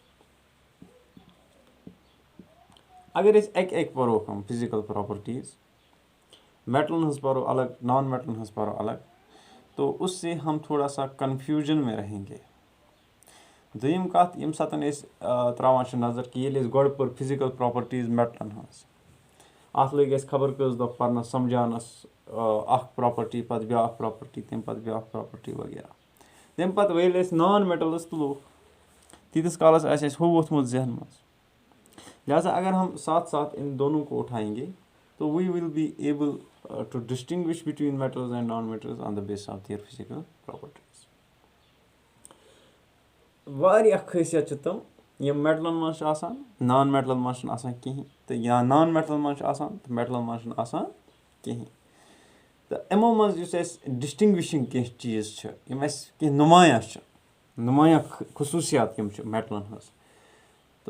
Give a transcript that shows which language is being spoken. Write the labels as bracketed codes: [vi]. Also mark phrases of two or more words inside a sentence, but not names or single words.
[ks] اگر أسۍ اَکہِ اَکہِ پَرو یِم [en] physical properties [ks] میٹلَن ہٕنٛز پَرو الگ نان میٹلَن ہٕنٛز پَرو الگ [ur] تو اُس سے ہم تھوڑا سا کَنفیوٗجَن میں رہیں [ks] گے دوٚیِم کَتھ ییٚمہِ ساتہٕ أسۍ ترٛاوان چھِ نظر کہِ ییٚلہِ أسۍ گۄڈٕ پٔر [en] physical properties [ks] میٹلَن ہٕنٛز اَتھ لٔگۍ اَسہِ خبر کٔژ دۄہ پَرنَس سَمجھاونَس اَکھ پرٛاپَرٹی پَتہٕ بیٛاکھ پرٛاپَرٹی تمہِ پَتہٕ بیٛاکھ پرٛاپَرٹی وغیرہ تمہِ پَتہٕ ییٚلہِ أسۍ [en] non metals [ks] تُلو تیٖتِس کالَس آسہِ اَسہِ ہُہ ووٚتھمُت ذہن منٛز [ur] لہٰذا اگر ہم ساتھ ساتھ اِن دونوں کو اٹھائیں گے تو [en] we will be able to distinguish between metals and non metals on the base of their physical properties [ks] واریاہ خٲصیت چھِ تِم یِم میٹلَن منٛز چھِ آسان نان میٹلَن منٛز چھِنہٕ آسان کِہیٖنۍ تہٕ یا نان میٹلَن منٛز چھِ آسان تہٕ میٹلَن منٛز چھِنہٕ آسان کِہیٖنۍ تہٕ یِمو منٛز یُس اَسہِ ڈِسٹِنٛگوِشِنٛگ کینٛہہ چیٖز چھِ یِم اَسہِ کینٛہہ نُمایاں خصوٗصیات یِم چھِ میٹلَن ہٕنٛز تہٕ